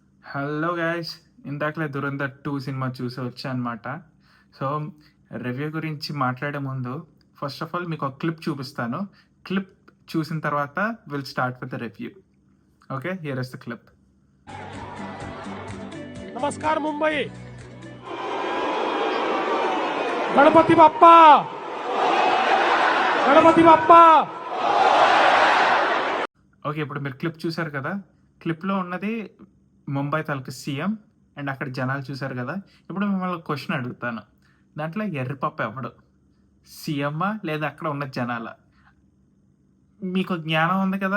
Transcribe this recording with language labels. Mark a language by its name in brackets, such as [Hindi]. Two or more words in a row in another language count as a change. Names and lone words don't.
[English] Hello guys! [Telugu] ఇందాకలే 'ధురంధర్ 2' సినిమా చూసి వచ్చా అనమాట. సో, రివ్యూ గురించి మాట్లాడే ముందు [English] first of all [Telugu] మీకొక క్లిప్ చూపిస్తాను. క్లిప్ చూసిన తర్వాత [English] will start with the review. Okay. Here is the clip. [Marathi] नमस्कार मुंबई. गणपती बाप्पा. गणपती बाप्पा. [Telugu] ఓకే. ఇప్పుడు మీరు క్లిప్ చూసారు కదా! క్లిప్‌లో ఉన్నది ముంబై తాలూకా సీఎం అండ్ అక్కడ జనాలు చూసారు కదా! ఇప్పుడు మిమ్మల్ని ఒక క్వెషన్ అడుగుతాను. దాంట్లో ఎర్రి పప్పు ఎవడు? సీఎమ్మా? లేదా అక్కడ ఉన్న జనాలా? మీకు జ్ఞానం ఉంది కదా!